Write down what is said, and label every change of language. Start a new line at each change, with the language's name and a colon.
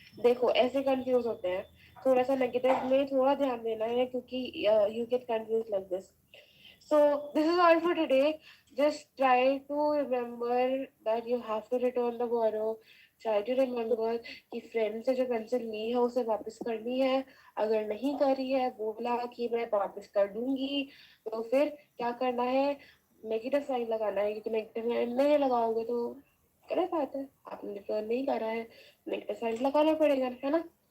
Hindi: देखो ऐसे कंफ्यूज होते हैं, थोड़ा सा नेगेटिव में थोड़ा ध्यान देना है क्योंकि
English: you get confused like this. So this is all for today. Just try to remember that you have to return the borrow. Try to remember
Hindi: कि फ्रेंड से जो पेंसिल ली है उसे वापस करनी है. अगर नहीं करी है, बोला कि मैं वापस कर दूंगी, तो फिर क्या करना है? नेगेटिव साइन लगाना है, क्योंकि नेगेटिव साइन नहीं लगाओगे तो गलत बात है. आपने रिटर्न नहीं करा है, नेगेटिव साइन लगाना पड़ेगा, है ना?